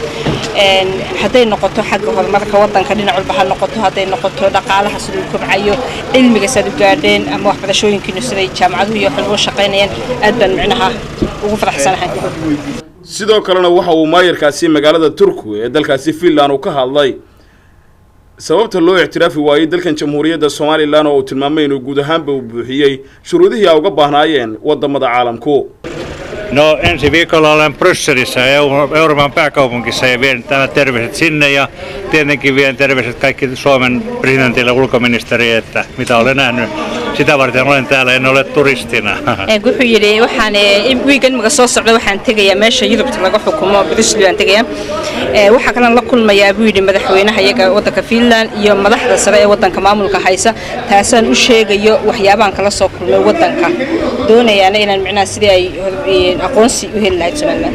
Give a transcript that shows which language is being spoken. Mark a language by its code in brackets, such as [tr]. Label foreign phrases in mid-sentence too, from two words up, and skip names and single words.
[so] haday noqoto xagga horumarka wadanka dhinac walba ha noqoto haday noqoto dhaqaalaha sidoo kobcayo cilmiga sad u gaadheen ama waxbarashooyinkiina siday jaamacaduhu iyo xulmo shaqaynayeen aad baan macnaha ugu faraxsanahay. sidoo kalena waxa uu maayarkaasi magaalada Turkiga ee dalkaasi Finland ka hadlay sababta loo ictiraafi waayay dalkan Jamhuuriyadda Soomaaliland oo uu tilmaamay inuu guud ahaanba u buuxiyay shuruudihii ay uga baahnaayeen wadamada caalamku. [fi] No ensi viikolla olen Brysselissä Euroopan pääkaupunkissa ja vien täällä terveiset sinne ja tietenkin vien terveiset kaikki Suomen presidentille ulkoministeri että mitä olen nähnyt. Sitä varten olen täällä, en ole turistina. [so] Wuxuu yiri waxaan weekend maga soo socdo waxaan tagayaa meesha Yurubta laga xukumo Bryssel aan tagayaa. Waxa kale la kulmayaa buu yiri madaxweynaha iyaga wadanka Finland iyo madaxda sare ee wadanka maamulka haysa taasaan u sheegayo waxyaabahan kala soo kulmay wadanka doonayaan inaan macnaha sidii ay aqoonsi u heli lahayd Soomaaliland.